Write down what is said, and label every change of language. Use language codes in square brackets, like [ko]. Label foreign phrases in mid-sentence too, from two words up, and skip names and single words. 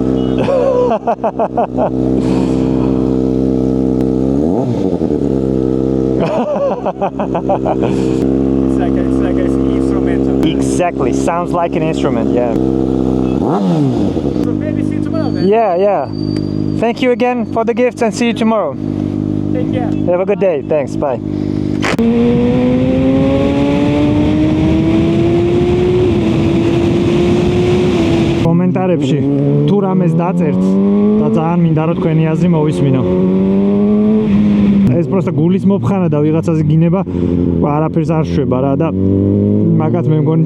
[en] It's like an instrumental. Exactly, sounds like an instrument, yeah. So maybe see you tomorrow then. Yeah. Thank you again for the gifts and see you tomorrow. Take care. Have a good day. Thanks. Bye. [ka] კომენტარებში თუ რამეს დაწერთ და ძალიან მინდა რომ თქვენი აზრი მოვისმინო. ეს პროსტა გულის მოფხანა და ვიღაცაზე გინება არაფერს არ შვება რა და მაგათ მე მგონი